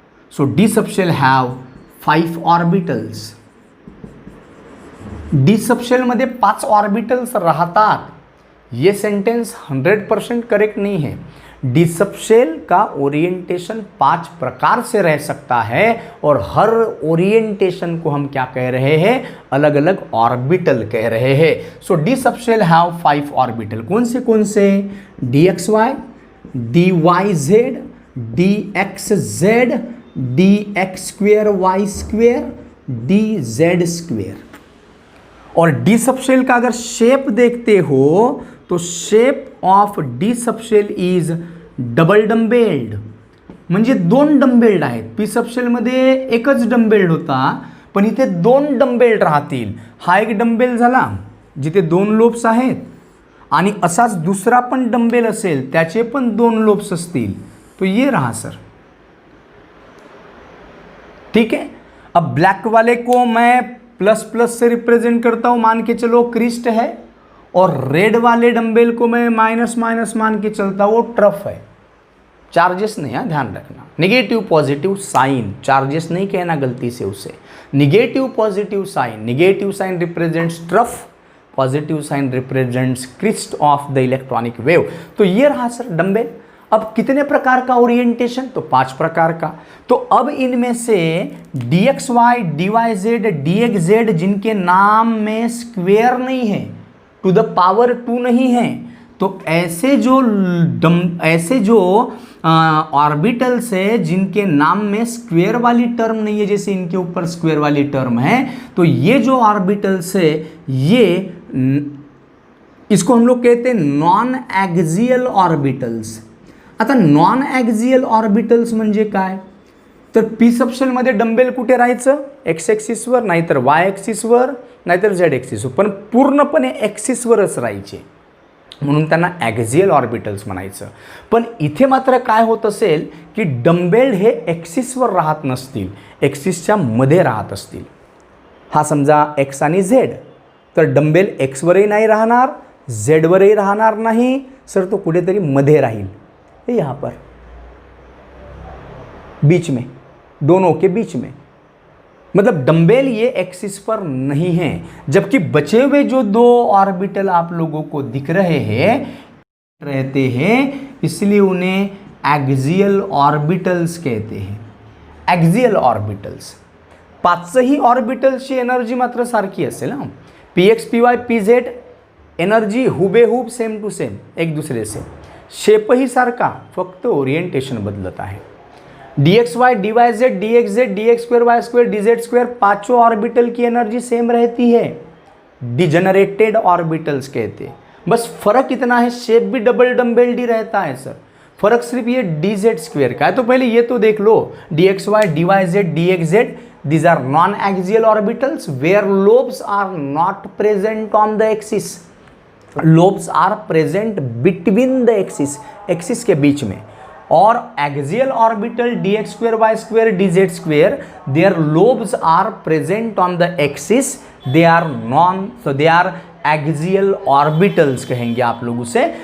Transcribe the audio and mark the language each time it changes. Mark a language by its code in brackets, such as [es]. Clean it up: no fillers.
[en] So D subshell have 5 orbitals. [mr] D subshell मध्ये 5 orbitals राहतात. [hi] ये सेंटेंस 100% करेक्ट नहीं है. डी सबशेल का ओरिएंटेशन 5 प्रकार से रह सकता है और हर ओरिएंटेशन को हम क्या कह रहे हैं, अलग अलग ऑर्बिटल कह रहे हैं. [en] So d subshell have 5 orbital. [hi] कौन से D x Y, D Y Z, D x Z, D x square Y square, D Z square. और डी सबशेल का अगर शेप देखते हो तो [en] Shape of d subshell is double dumbbelled. [mr] म्हणजे 2 डम्बेल्ड आहेत. पी सबशेल मध्ये एकच डम्बेल्ड होता, पण इथे 2 डम्बेल्ड राहतील. हा एक डम्बेल झाला जिथे 2 लोब्स आहेत, आणि असाच दुसरा पण डम्बेल असेल त्याचे पण 2 लोब्स असतील. [hi] तो ये रहा सर. ठीक है. अब ब्लैक वाले को मैं प्लस प्लस से रिप्रेजेंट करता हूं, मान के चलो क्रिस्ट है, और रेड वाले डंबेल को मैं माइनस माइनस मान के चलता हूं, वो ट्रफ है. चार्जेस नहीं है, ध्यान रखना. निगेटिव पॉजिटिव साइन, चार्जेस नहीं कहना गलती से उसे. [en] Negative positive sign, negative sign represents trough, positive sign represents crest of the electronic wave. [hi] तो ये रहा सर डंबेल. अब कितने प्रकार का ओरिएंटेशन, तो 5 प्रकार का. तो अब इनमें से D x Y, D Y Z, D x Z जिनके नाम में स्क्वेयर नहीं है, टू द पावर 2 नहीं है, तो ऐसे जो ऑर्बिटल्स है जिनके नाम में स्क्वेयर वाली टर्म नहीं है, जैसे इनके ऊपर स्क्वेयर वाली टर्म है, तो ये जो ऑर्बिटल्स है ये इसको हम लोग कहते हैं नॉन ॲक्झियल ऑर्बिटल्स. [mr] आता नॉन ॲक्झियल ऑर्बिटल्स म्हणजे काय, तर पी सबशेलमध्ये डंबेल कुठे राहायचं, एक्स ॲक्सिसवर, नाहीतर वाय ॲक्सिसवर, नाहीतर झेड ॲक्सिसवर, पण पूर्णपणे ॲक्सिसवरच राहायचे, म्हणून त्यांना ॲक्झियल ऑर्बिटल्स म्हणायचं. पण इथे मात्र काय होत असेल की डंबेल हे ॲक्सिसवर राहत नसतील, ॲक्सिसच्या मध्ये राहत असतील. हा समजा एक्स आणि झेड, तर डंबेल एक्सवरही नाही राहणार, झेडवरही राहणार नाही सर, तो कुठेतरी मध्ये राहील, [hi] यहाँ पर बीच में, दोनों के बीच में. मतलब डंबेल ये एक्सिस पर नहीं है, जबकि बचे हुए जो 2 ऑर्बिटल आप लोगों को दिख रहे हैं रहते हैं, इसलिए उन्हें ॲक्झियल ऑर्बिटल्स कहते हैं. [mr] ॲक्झियल ऑर्बिटल्स. 5ही ऑर्बिटल्सची एनर्जी मात्र सारखी असेल ना. P x, P Y, P Z energy हुबेहूब सेम टू सेम [hi] एक दूसरे से. [mr] शेपही सारखा, फक्त ओरिएंटेशन बदलत आहे. [hi] D x Y, D Y Z, D x Z, D x square Y square, D Z square, 5 orbital की एनर्जी सेम रहती है. डिजेनरेटेड ऑर्बिटल्स कहते हैं. बस फर्क इतना है, शेप भी डबल डम्बेल्ड ही रहता है सर. फर्क सिर्फ ये डी जेड स्क्वेयर का है. तो पहले ये तो देख लो, D x Y, D Y Z, D x Z, [en] these are non-axial orbitals where lobes are not present on the axis. lobes are present between the axis, [hi] axis के बीच में. [en] और axial orbital dx square y square dz square, their lobes are present on the axis, they are so they are axial orbitals [hi] कहेंगे आप लोग उसे.